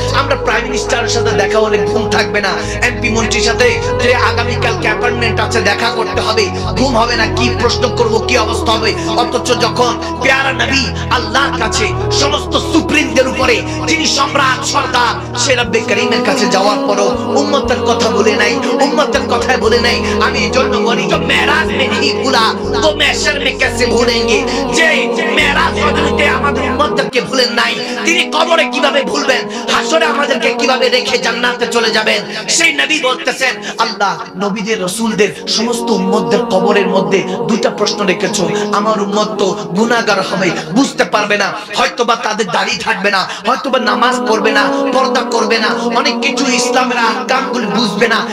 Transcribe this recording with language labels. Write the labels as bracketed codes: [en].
[bn] আমরা প্রাইম মিনিস্টারের সাথে দেখা হলে ঘুম থাকবে না, এমপি মন্ত্রীর সাথে যে আগামী কালকে অ্যাপয়েন্টমেন্ট আছে দেখা করতে হবে, ঘুম হবে না, কি প্রশ্ন করব, কি অবস্থা হবে। অথচ যখন প্যারা নবী আল্লাহর কাছে সমস্ত সুপ্রিমদের উপরে যিনি সম্রাট সরদার, সে রব্বে করিমের কাছে যাওয়ার পরও উম্মতের কথা বলে নাই, উম্মতের কথা বলে নাই। আমি এজন্য বলি, [hi] जो मेराज में नहीं भूला तो महशर में कैसे भूलेंगे। [bn] যে মেরাজ রজনীতে আমাদের উম্মতকে ভুলেন নাই, তিনি কবরে কিভাবে ভুলবেন, হাসরে আমাদেরকে কিভাবে রেখে জান্নাতে চলে যাবেন। সেই নবী বলতেছেন, আল্লাহ নবীদের রাসূলদের সমস্ত উম্মতদের কবরের মধ্যে দুইটা প্রশ্ন রেখেছো। আমার উম্মত তো গুনাহগার হবে, বুঝতে পারবে না, হয়তোবা তাদের দাড়ি থাকবে না, হয়তোবা নামাজ পড়বে না, পর্দা করবে না, অনেক কিছু ইসলামের আহকামগুলো বুঝবে না।